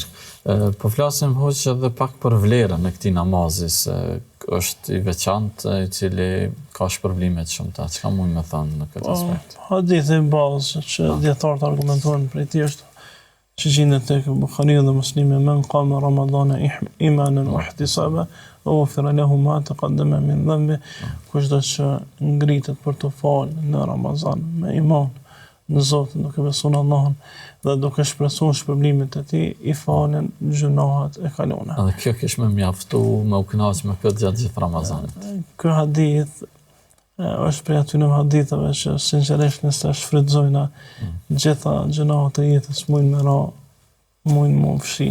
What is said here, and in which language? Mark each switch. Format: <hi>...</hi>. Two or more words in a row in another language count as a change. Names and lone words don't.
<sq>Po flasim hoq edhe pak për vlerën e këtij namazi, se është i veçantë, i cili ka shpërblime të shumta. Çka mund të thonë në këtë aspekt? Hadithi bazë që dietarët argumentojnë për këtë është që gjendet tek Buhariu dhe Muslimi:</sq> <ar>"من قام رمضان إيمانا واحتسابا، غفر له ما تقدم من ذنبه."</ar> <sq>Kushdo që ngritet për të falë në Ramazan me iman në Zotin, duke besuar në Allahun dhe duke shpresuar shpërblimet e tij, i falen gjunohat e kalona. Edhe kjo kish më mjaftu me u kënaqur me këtë gjatë gjithë Ramazanit. Ky hadith është prej atyre haditheve që sinqerisht nëse shfrytëzojna gjitha gjunohat e jetës mujnë mu fshi.</sq>